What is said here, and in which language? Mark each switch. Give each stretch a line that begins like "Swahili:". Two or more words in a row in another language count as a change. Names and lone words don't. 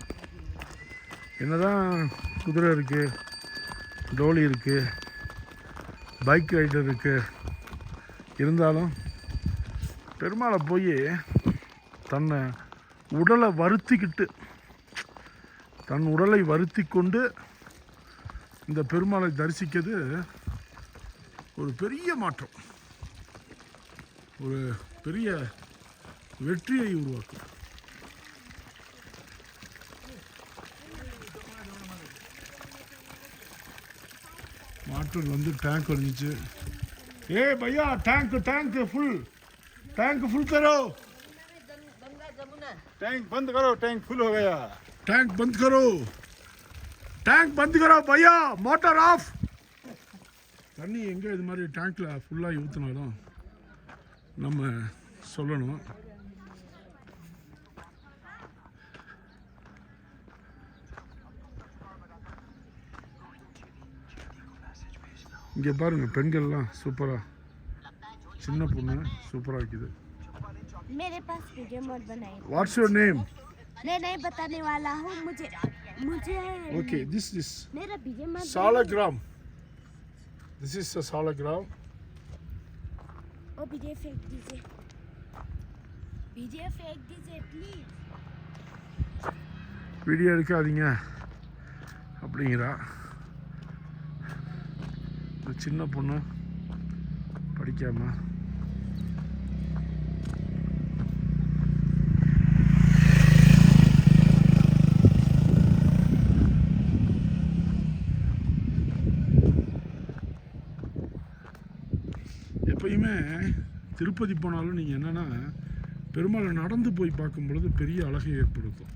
Tamil: என்னதான் குதிரை இருக்குது, டோலி இருக்குது, பைக் ரைடர் இருக்குது, இருந்தாலும் பெருமாளை போய் தன்னை உடலை வருத்திக்கிட்டு தன் உடலை வருத்தி கொண்டு இந்த பெருமாளை தரிசிக்கிறது ஒரு பெரிய மாற்றம், ஒரு பெரிய வெற்றியை உருவாக்கும். மாற்றல் வந்து टैंक வந்துச்சு.
Hindi: ए भैया टैंक फुल करो, टैंक बंद करो, टैंक फुल हो गया, टैंक बंद करो भैया, मोटर ऑफ.
Tamil: தண்ணி எங்கே இது மாதிரி டேங்க்கில் ஃபுல்லாக ஊற்றினாலும் நம்ம சொல்லணும். இங்கே பாருங்கள், பெண்கள்லாம் சூப்பராக, சின்ன பொண்ணு சூப்பராக இருக்குது.
Hindi: मेरे पास वीडियो मत बनाइए.
English: What's your name?
Hindi: नहीं बताने वाला हूँ. मुझे
English: Okay, this
Hindi: मेरा वीडियो मत.
English: Salagram. This is a Salagram.
Hindi: ओ वीडियो फेंक दीजिए प्लीज.
Tamil: வீடியோ எடுக்காதீங்க அப்படிங்கிறா. சின்ன பொண்ணு படிக்காம எப்பயுமே திருப்பதி போனாலும் நீங்கள் என்னென்னா பெரும்பாலும் நடந்து போய் பார்க்கும் பொழுது பெரிய அழகை ஏற்படுத்தும்.